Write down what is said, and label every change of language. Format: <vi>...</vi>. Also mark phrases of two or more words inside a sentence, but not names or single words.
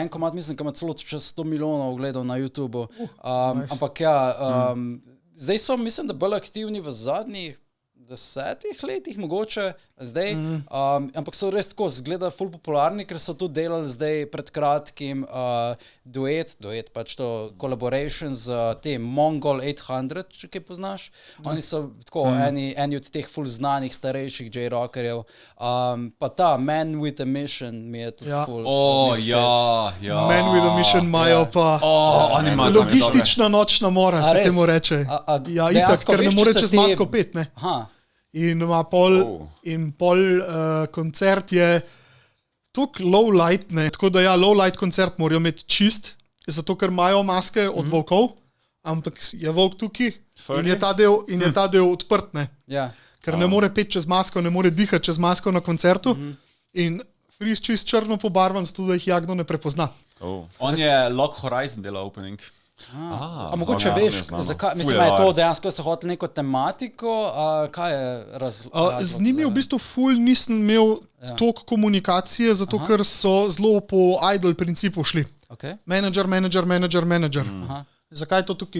<sl>En komad mislim, da ima celo čez 100 milijonov ogledov na YouTubeu. Ampak ja, zdaj so, mislim, da bolj aktivni v zadnjih 10 letih mogoče zdaj, ampak so res tako zgleda ful popularni, ker so tu delali zdaj pred kratkim duet pač to collaboration z tem Mongol 800, če kaj poznaš. Oni so tako eni od teh ful znanih starejših J-rockerjev. Pa ta Man with a Mission mi je tudi ful. Man with a Mission imajo pa logistična nočna mora, se temu reče. Ja, itak, ker ne more čez masko pet, ne? In ima pol koncert je tuk</sl> <en>low light,</en> <sl>ne, tako da ja,</sl> <en>low light</en> <sl>koncert morajo imeti čist, zato ker imajo maske od volkov, ampak je volk tukaj in je ta del odprt, ne. Ker ne more peti čez masko, ne more dihati čez masko na koncertu in Freeze čist črno pobarvan, zato da jih Jagno ne prepozna. On je Lock Horizon dela opening. A mogoče veš, zakaj, mislim, je to dejansko se hotel neko tematiko, kaj je razlog? Z njimi v bistvu ful nisem imel toliko komunikacije, zato ker so zelo po idol principu šli. Manager. Zakaj to tukaj?</sl>